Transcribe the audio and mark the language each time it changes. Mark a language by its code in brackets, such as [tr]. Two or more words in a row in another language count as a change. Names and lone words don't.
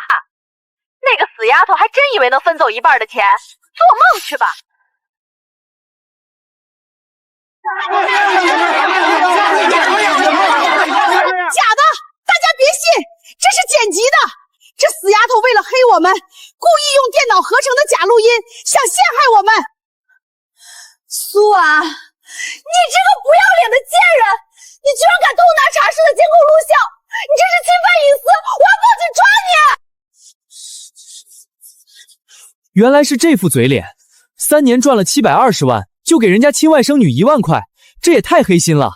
[zh] 那個死丫頭還真以為能分走1半的錢，做夢去吧！假的，大家別信，這是剪輯的。這死丫頭為了黑我們，故意用電腦合成的假錄音，想陷害我們。蘇啊，你这个不要脸的贱人！你居然敢偷拿茶室的监控录像！你这是侵犯隐私！我要报警抓你！原来是这副嘴脸，3年賺了720萬，就給人家親外甥女1萬塊，這也太黑心了。